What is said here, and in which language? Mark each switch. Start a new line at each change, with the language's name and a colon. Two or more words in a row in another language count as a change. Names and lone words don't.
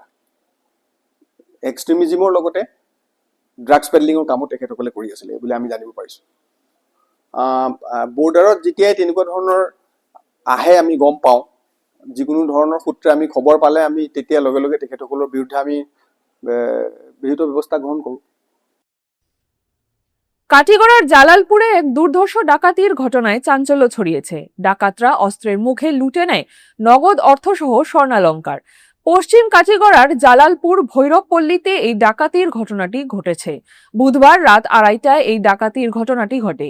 Assamese: এক্সট্ৰিমিজিমৰ লগতে ড্ৰাগছ পেডলিঙৰ কামো তেখেতসকলে কৰি আছিলে বুলি আমি জানিব পাৰিছোঁ। বৰ্ডাৰত যেতিয়াই তেনেকুৱা ধৰণৰ আহে আমি গম পাওঁ, যিকোনো ধৰণৰ সূত্ৰে আমি খবৰ পালে আমি তেতিয়া লগে লগে তেখেতসকলৰ বিৰুদ্ধে আমি বিহিত ব্যৱস্থা গ্ৰহণ কৰোঁ।
Bangla: কাটিগড়ার জালালপুরে এক দুর্ধর্ষ ডাকাতির ঘটনায় চাঞ্চল্য ছড়িয়েছে। ডাকাতরা অস্ত্রের মুখে লুটে নেয় নগদ অর্থসহ স্বর্ণালংকার। পশ্চিম কাটিগড়ার জালালপুর ভৈরবপল্লীতে এই ডাকাতির ঘটনাটি ঘটেছে। বুধবার রাত 2:30টায় এই ডাকাতির ঘটনাটি ঘটে।